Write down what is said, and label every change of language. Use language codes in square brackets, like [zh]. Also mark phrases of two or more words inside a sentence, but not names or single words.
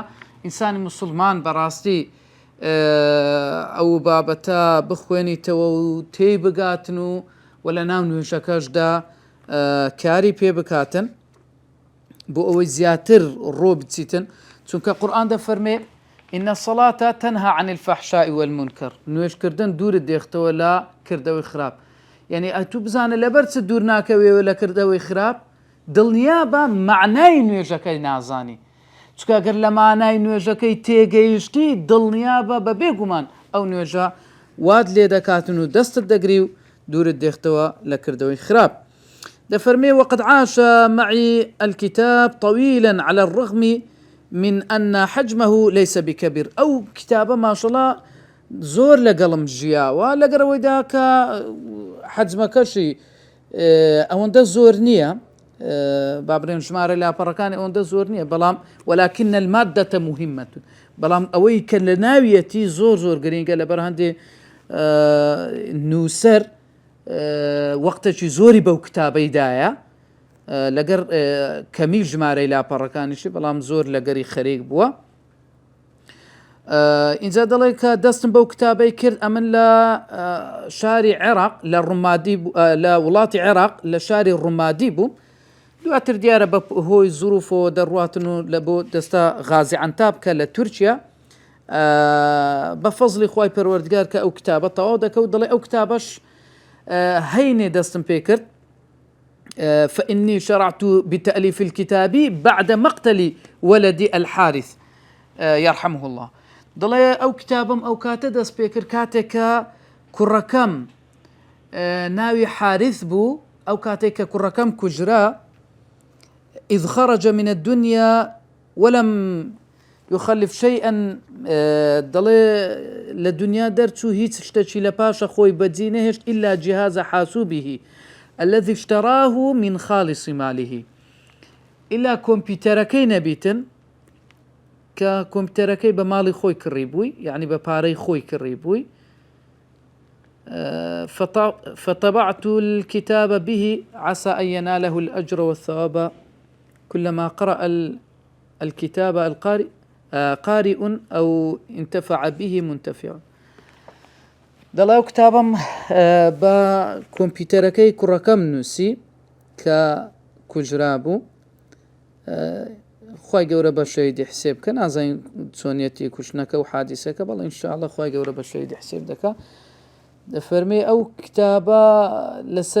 [ckb] ئینسانی موسڵمان بەڕاستی ئەو بابەتە بخوێنیتەوە و تێی بگاتن و لە ناو نوێژەکەشدا کاری پێ بکاتن بۆ ئەوەی زیاتر ڕۆ بچیتن، چونکە قورئان دەفەرمێ [ar] إن الصلاة تنهى عن الفحشاء والمنكر، [ckb] نوێژکردن دوورت دێختەوە لە کردەوەی خراپ. یعنی ئەتوو بزانە لەبەر چ دوور ناکەوێەوە لە کردەوەی خراپ، دڵنیا بە معنای نوێژەکەی نازانی، چکە ئەگەر لە مانای نوێژەکەی تێگەیشتی دڵنیا بە بێگومان ئەو نوێژە وات لێ دەکاتن و دەستت دەگری و دوورت دێختەوە لە کردەوەی خراپ. دەفەرمێ [ar] وقد عاش معي الكتاب طويلا على الرغم من أن حجمه ليس بكبير. [ckb] ئەو کتابە ماشەڵڵا زۆر لەگەڵم ژیاوە، لەگەرەوەیدا کە حەجمەکەشی ئەوەندە زۆر نییە، با بڵێن ژمارە لاپەڕەکانی ئەوەندە زۆر نییە، بەڵام [ar] ولكن المادة مهمة، [ckb] بەڵام ئەوەی کە لە ناویەتی زۆر زۆر گرنگە، لەبەر هەندێ نووسەر وەختێکی زۆری بەو کتابەیدایە لەگەر کەمی ژمارەی لاپەڕەکانیشی، بەڵام زۆر لەگەری خەریک بووە. اینجا دەڵێ کە دەستم بەو کتابەی کرد، ئەمن لە شاری عێراق لە ڕومادی لە وڵاتی عێراق لە شاری ڕومادی بوو، دواتر دیارە بە هۆی زروفەوە دەڕواتن و لە بۆ دەستا غازی عەنتاب کە لە تورکیا بە فەزلی خوای پەروەردگار کە ئەو کتابە تەواو دەکەوت. دەڵێ ئەو کتابەش هەینێ دەستم پێ کرد [ar] فإني شرعت بتأليف الكتاب بعد مقتل ولدي الحارث يرحمه الله. [ckb] دەڵێ ئەو کتابم ئەو کاتە دەست پێ کرد کاتێککە کوڕەکەم ناوی حارث بوو، ئەو کاتێک کە کوڕەکەم کوژرا [ar] إذ خرج من الدنيا ولم يخلف شيئا [ckb] دڵێ لە دنیا دەرچوو هیچ شتێکی لە پاشە خۆی بەجێ نەهێشت [ar] إلا جهاز حاسوبه الذي اشتراه من خالص ماله [ckb] إلا کۆمپیوتەرەکەی نەبیتن کە کۆمپیوتەرەکەی بە ماڵی خۆی کڕی بووی یعنی بە پارەی خۆی کڕی بووی [ar] فطبعت الكتاب به عسى أن يناله الأجر والثواب كلما قرأ الكتاب القارئ قارئ أو انتفع به منتفع [ckb] دەڵێ کتابم بە کۆمپیوتەرەکەی کوڕەکەم نووسی کە کوژرا بوو خی گەورە بە شەیدی حسێب بکە نازانین چۆنیەتی کوشتنەکە و حادیسەکە بەڵێ ئینشاءالله خی گەورە بە شەیدی حسێب دەکا دەفەرمێ ئەو کتابە لەسەر